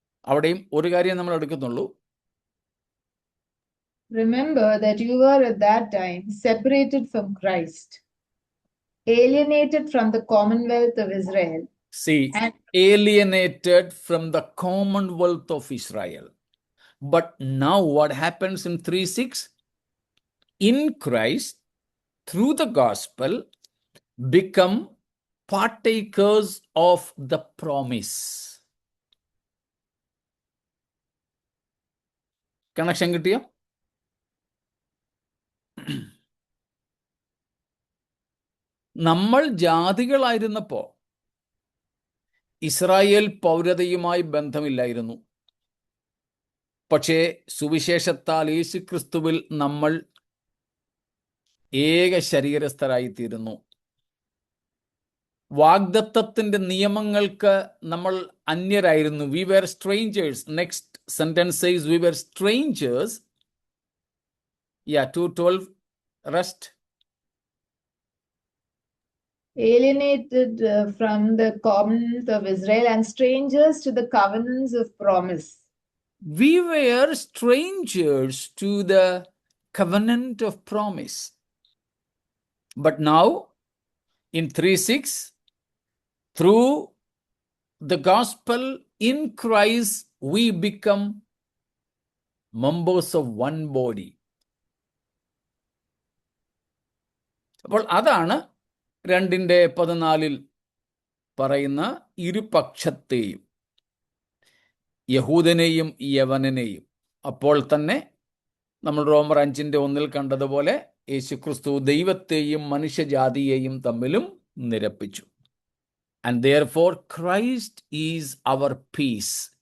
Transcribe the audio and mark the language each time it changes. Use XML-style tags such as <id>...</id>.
<ml>അവിടെയും ഒരു കാര്യം നമ്മൾ എടുക്കുന്നുള്ളൂ.</ml> <en>Remember that you were at that time separated from Christ, alienated from the commonwealth of Israel. See, alienated from the commonwealth of Israel. But now what happens in 3:6? In Christ, through the gospel, become partakers of the promise.</en> <ml>Connection കിട്ടിയോ? നമ്മൾ ജാതികളായിരുന്നപ്പോ Israel പൗരതയുമായി ബന്ധമില്ലായിരുന്നു. പക്ഷേ സുവിശേഷത്താൽ യേശുക്രിസ്തുവിൽ നമ്മൾ ഏക ശരീരസ്ഥരായിത്തീരുന്നു. വാഗ്ദത്തത്തിന്റെ നിയമങ്ങൾക്ക് നമ്മൾ അന്യരായിരുന്നു.</ml> <en>We were strangers. Next sentence says we were strangers. 2:12 rest. Alienated from the covenant of Israel and strangers to the covenants of promise. We were strangers to the covenant of promise. But now, in 3:6, through the gospel in Christ, we become members of one body.</en> <ml>അപ്പോൾ അതാണ് 2:14 പറയുന്ന ഇരുപക്ഷത്തെയും യഹൂദനെയും യവനനെയും. അപ്പോൾ തന്നെ നമ്മൾ റോമർ 5:1 കണ്ടതുപോലെ യേശുക്രിസ്തു ദൈവത്തെയും മനുഷ്യജാതിയെയും തമ്മിലും നിരപ്പിച്ചു.</ml> <en>And therefore Christ is our peace.</en>